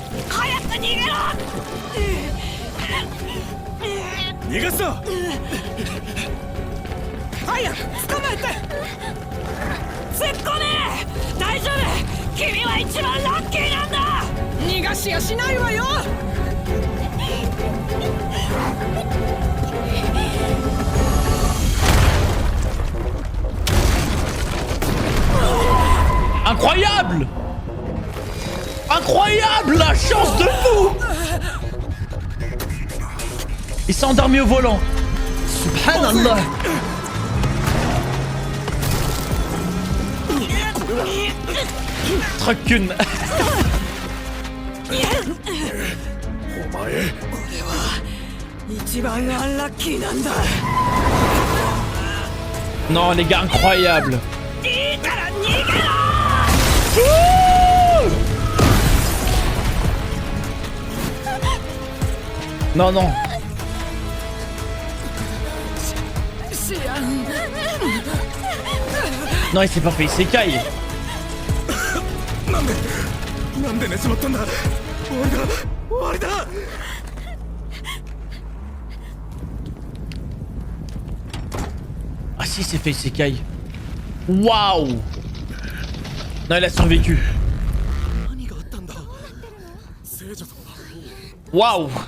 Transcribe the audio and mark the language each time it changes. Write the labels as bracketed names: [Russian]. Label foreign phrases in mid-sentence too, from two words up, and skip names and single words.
[Japanese] 逃がすぞ。早く捕まえて突っ込め大丈夫君は一番ラッキーなんだ逃がしやしないわよ [French] Incroyable! Incroyable la chance de fou! Il s'est endormi au volant. Subhanallah. Trucune. [Japanese] お前。一番アンラッキーなんだ [French] Non les gars, incroyable. [Japanese] いいから逃げろ [French] Non, non. Non, il s'est pas fait isekai. [Japanese] なんで寝ちまったんだ。終わりだ。終わりだ。 [French] Ah si, il s'est fait isekai. Waouh. Non, il a survécu. Waouh.